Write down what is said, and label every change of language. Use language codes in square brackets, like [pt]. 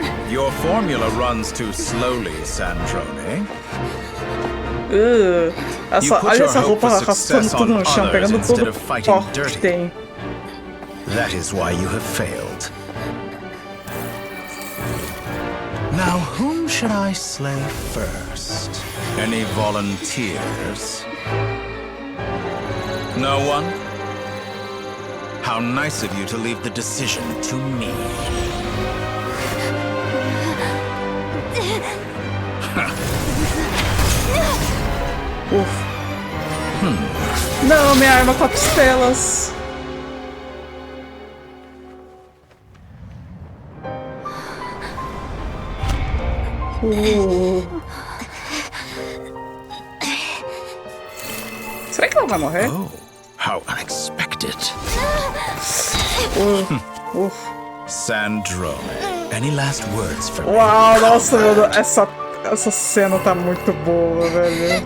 [en] Your formula runs too slowly, Sandrone. [pt] Olha essa roupa arrastando tudo no chão, pegando todo o pó que tem. [en] That is why you have failed. Now, whom should I slay first? Any volunteers? No one? How nice of you to leave the decision to me. Uf. [pt] Não, minha arma com costelas. Será que ela vai morrer? [en] Oh, how unexpected. Sandrone, any last words for me? [pt] Uau, nossa, meu Deus, essa cena tá muito boa, velho.